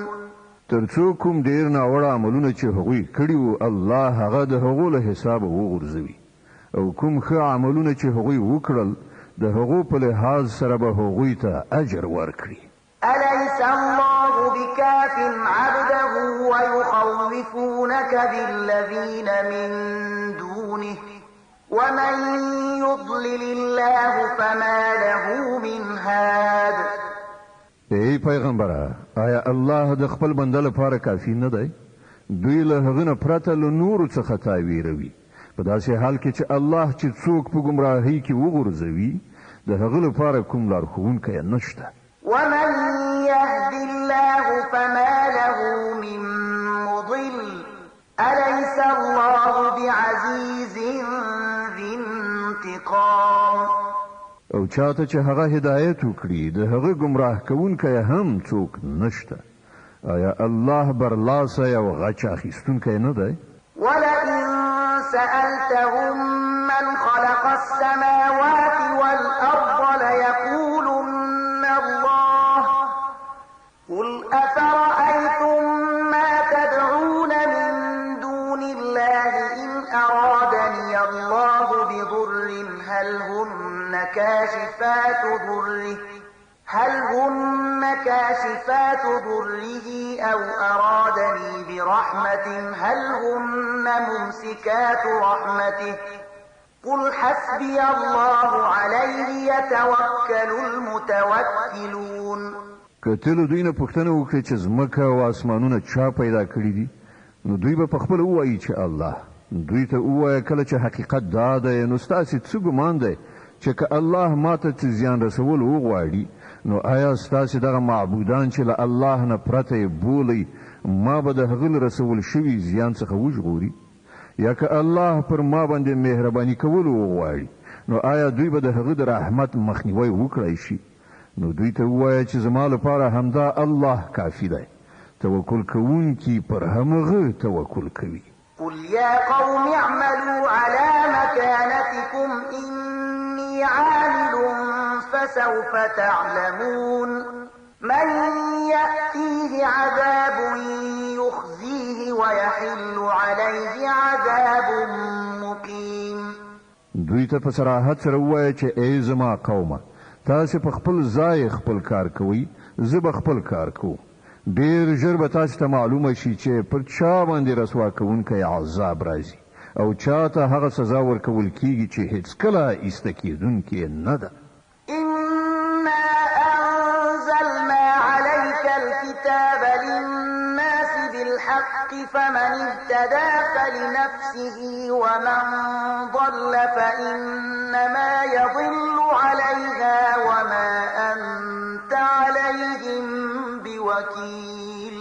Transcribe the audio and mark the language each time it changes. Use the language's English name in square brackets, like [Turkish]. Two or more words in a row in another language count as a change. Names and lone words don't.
[Pashto] تر څو کوم ډېر ناوړه عملونه چې هغوی کړي وو الله هغه د هغو له حسابه وغورځوي او کوم ښه عملونه چې هغوی وکړل د هغو په لحاظ سره به هغوی ته اجر ورکړي. [Arabic] أليس الله بكاف عبده ويخوفونك بالذين من دونه ومن يضلل الله فما له من هاد. [Pashto] ای پیغمبره آیا الله د خپل بنده لپاره کافی نه دی؟ دوی له هغه نه پرته له نورو څخه تاویروي په داسې حال کې چې الله چې څوک په ګمراهۍ کې وغورځوي د هغه لپاره کوم لارښوونکی نشته. [Arabic] ومن يهد الله فما له من مضل أليس الله بعزيز ذي انتقام [Pashto] او چاته چې هغه هدایت وکړي د هغه گمراه کوونکی هم څوک نشته. آیا الله برلاسه او غچ اخیستونکی نه دی؟ [Arabic] ولئن سألتهم من خلق السماوات والأرض ليقولن الله قل أفرأيتم ما تدعون من دون الله إن أرادني الله بضر هل هن كاشفات ضره أو أرادني برحمة هل هن ممسكات رحمته قل حسبي الله عليه يتوكل المتوكلون. [Pashto] که ته له دوی نه پوښتنه وکړې چې ځمکه او اسمانونه چا پیدا کړي دي نو دوی به پخپله ووایي چې الله. دوی ته ووایه کله چې حقیقت دا دی نو ستاسې څه ګمان دی چې که الله ماته څه زیان رسول وغواړي نو آیا ستاسې دغه معبودان چې له الله نه پرته یې بولئ ما به د هغه له رسول شوي زیان څخه وژغوري؟ یا که الله پر ما باندې مهرباني کول وغواړي نو آیا دوی به د هغه د رحمت مخنیوی وکړی شي؟ نو دوی ته ووایه چې زما لپاره همدا الله کافي دی. توکل کوونکي پر همغه توکل کوي. [Arabic] قل يا قوم اعملوا على مكانتكم إني عامل فسوف تعلمون من يأتيه عذاب يخزيه ويحل عليه عذاب مقيم. [Pashto] دوی ته په صراحت سره ووایه چې ای زما قومه تاسې په خپل ځای خپل کار کوئ زه به خپل کار کوم. ډېر ژر به تاسې ته معلومه شي چې پر چا باندې رسوا کوونکی عذاب راځي او چا ته هغه سزا ورکول کیږي چې هیڅکله ایسته کیدونکې نه ده. [Arabic] إنا أنزلنا عليك الكتاب للناس بالحق فمن اهتدى فلنفسه ومن ضل فإنما يضل عليها وما أنت عليهم بوكيل.